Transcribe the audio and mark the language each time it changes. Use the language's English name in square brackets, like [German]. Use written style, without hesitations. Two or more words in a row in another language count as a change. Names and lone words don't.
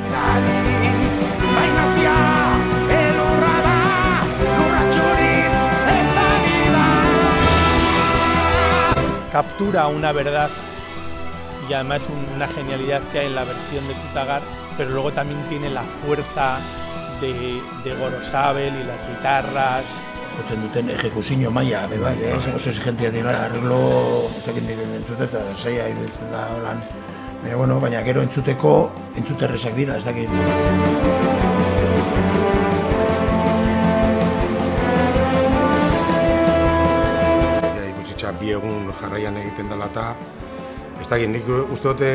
[Spanish] Captura una verdad y además una genialidad que hay en la versión de Sutagar, pero luego también tiene la fuerza de Gorosabel y las guitarras. [Basque] Jotzen duten ejekuzio maila, bai, oso exigentia dira, arreglo, entzute eta zaila iruditzen da, holan. Baina gero entzuterrezak dira, ez dakit. Bi egun jarraian egiten dela eta ez dakit, nik uste dute